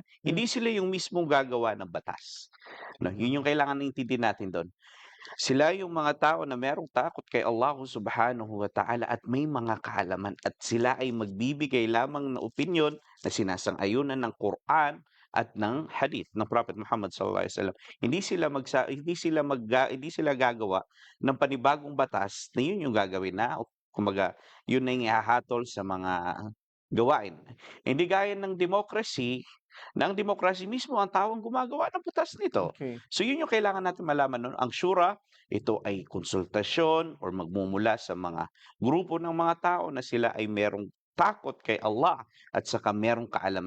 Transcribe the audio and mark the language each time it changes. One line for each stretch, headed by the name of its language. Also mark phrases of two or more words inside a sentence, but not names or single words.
Filipino: Hindi sila yung mismong gagawa ng batas. No, yun yung kailangan intindihin natin doon. Sila yung mga tao na merong takot kay Allah
Arabic: سبحانه وتعالى
Filipino: at may mga kaalaman at sila ay magbibigay lamang ng opinyon na sinasang-ayunan ng Quran at ng hadith ng Prophet Muhammad
Arabic: صلى الله عليه وسلم.
Filipino: Hindi sila gagawa ng panibagong batas na yun yung gagawin na kumbaga yun na yung ihahatol sa mga gawain. Hindi gaya ng democracy, na ang demokrasya mismo ang taong gumagawa ng batas nito. Okey. So yun yung kailangan natin malaman nun. Ang shura, ito ay konsultasyon or magmumula sa mga grupo ng mga tao na sila ay merong takot kay Allah at saka merong kaalaman.